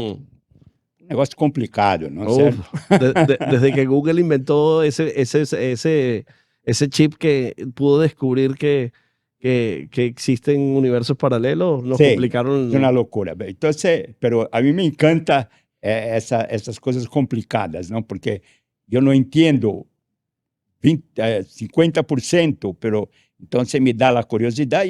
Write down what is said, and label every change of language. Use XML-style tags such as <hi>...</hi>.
<pt>Um negócio complicado, não? Certo?</pt> <es>Desde que Google inventó ese chip que pudo descubrir que existen universos paralelos, nos complicaron.</es> <pt>É uma loucura. Então, pero a mim me encanta essas coisas complicadas, não? Porque eu não entendo 50%, pero então me dá a curiosidade.</pt>